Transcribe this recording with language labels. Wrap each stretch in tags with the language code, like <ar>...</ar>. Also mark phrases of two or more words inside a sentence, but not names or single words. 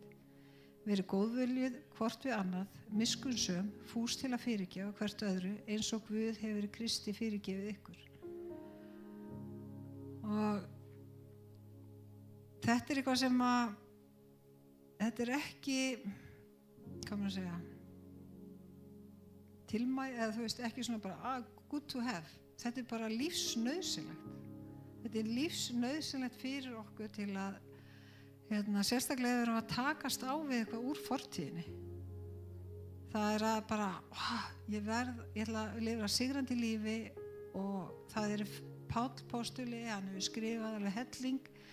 <is>Verið góðviljuð hvort við annað, miskunnsöm, fús til að fyrirgefa hvert öðru eins og Guð hefur Kristi fyrirgefið ykkur. Og þetta er eitthvað sem þetta er ekki, hvað maður að segja, eða ekki svona bara</is> <en>good to have.</en> <is>Þetta er bara lífsnauðsynlegt. Þetta er lífsnauðsynlegt fyrir okkur til að sérstaklega erum að takast á við eitthvað úr fortíðinni. Það er að bara ég ætla að lifa sigrandi lífi og það er Páll postuli, hann hefur skrifað alveg helling</is>